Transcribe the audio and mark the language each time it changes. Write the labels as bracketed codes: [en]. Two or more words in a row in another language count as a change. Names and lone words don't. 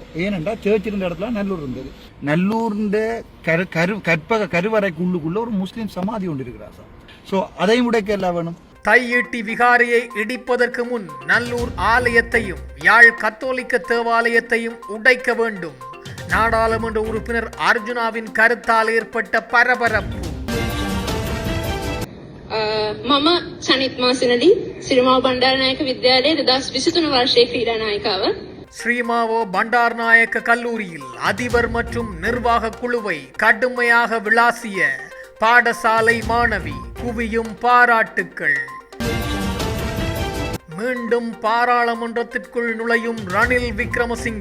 [ta] ஏனென்றா சேர்ச் இருந்த இடத்துல நல்லூர் இருந்தது. நல்லூர்ந்த கற்பக கருவறைக்குள்ளுக்குள்ள ஒரு முஸ்லீம் சமாதி ஒன்று இருக்கிறார் சார். ஸோ அதையும் உடைக்க எல்லாம் வேணும். தையிட்டி விகாரையை இடிப்பதற்கு முன் நல்லூர் ஆலயத்தையும் யாழ் கத்தோலிக்க தேவாலயத்தையும் உடைக்க வேண்டும். நாடாளுமன்ற உறுப்பினர் அர்ஜுனாவின் கருத்தால் ஏற்பட்ட பரபரப்பு. [si] මම සනිත් මාසනදී ශ්‍රීමාව බණ්ඩාරනායක විද්‍යාලයේ 2023 වර්ෂයේ ක්‍රීඩා නායිකාව. [ta] ஸ்ரீமாவோ பண்டார்நாயக்க கல்லூரியில் அதிபர் மற்றும் நிர்வாக குழுவை கடுமையாக விளாசிய பாடசாலை மாணவி. குவியும் பாராட்டுக்கள். மீண்டும் பாராளுமன்றத்திற்குள் நுழையும் ரணில் விக்ரமசிங்க.